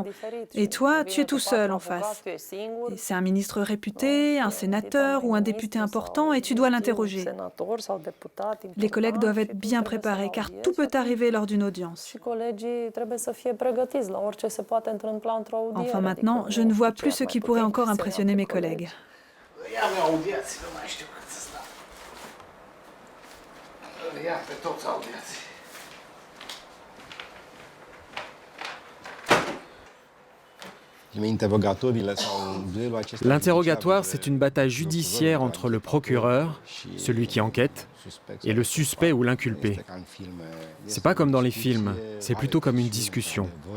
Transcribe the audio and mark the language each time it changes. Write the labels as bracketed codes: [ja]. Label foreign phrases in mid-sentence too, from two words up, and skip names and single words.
[fr] Et toi, tu es tout seul en face. Et c'est un ministre réputé, un sénateur ou un député important et tu dois l'interroger. Les collègues doivent être bien préparés car tout peut arriver lors d'une audience. Enfin maintenant, je ne vois plus ce qui pourrait encore impressionner mes collègues. [ro] Ia-mi audiații, nu mai știu cât să stau. Ia pe toți audiații. [fr] L'interrogatoire, c'est une bataille judiciaire entre le procureur, celui qui enquête, et le suspect ou l'inculpé. C'est pas comme dans les films, c'est plutôt comme une discussion.